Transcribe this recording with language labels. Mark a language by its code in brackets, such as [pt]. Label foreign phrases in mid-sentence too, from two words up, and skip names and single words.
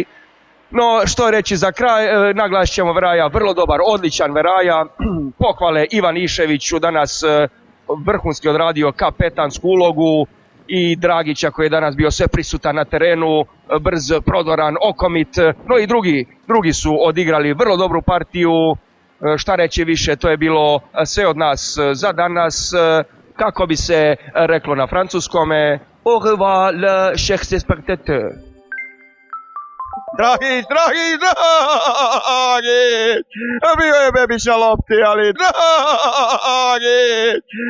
[hr] No, što reći za kraj, naglasit ćemo Veraja, vrlo dobar, odličan Veraja, pohvale Ivan Iševiću, danas vrhunski odradio kapetansku ulogu, i Dragića koji je danas bio sve prisutan na terenu, brz, prodoran, okomit, no i drugi su odigrali vrlo dobru partiju. Šta reći više, to je bilo sve od nas za danas, kako bi se reklo na francuskome, [fr] au revoir le chers spectateurs. [hr] Dragić, bio je Bebiša lopti, ali Dragić,